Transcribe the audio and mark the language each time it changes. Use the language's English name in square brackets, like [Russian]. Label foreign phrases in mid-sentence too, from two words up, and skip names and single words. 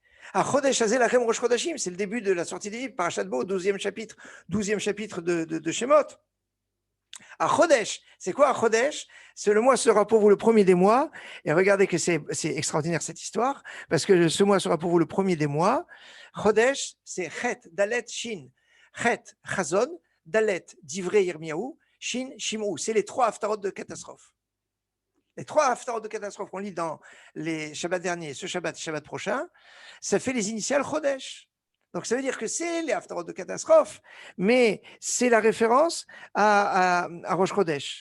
[Hebrew] חודש הזל לכם ראש חודשים, [French] c'est le début de la sortie d'Égypte, Parashat Bo, 12e chapitre de Shemot. Chodesh, c'est quoi Chodesh? C'est le mois sera pour vous le premier des mois, et regardez que c'est extraordinaire cette histoire, parce que ce mois sera pour vous le premier des mois. Chodesh, c'est Chet, Dalet, Shin. [Hebrew] חית חזון דלת דברי ירמיהו שין שמעו. [French] C'est les 3 haftarot de catastrophe. Les 3 haftarot de catastrophe qu'on lit dans les Shabbats derniers, ce Shabbat et Shabbat prochain, ça fait les initiales Chodesh. Donc ça veut dire que c'est les haftarot de catastrophe, mais c'est la référence à [Hebrew] ראש חודש.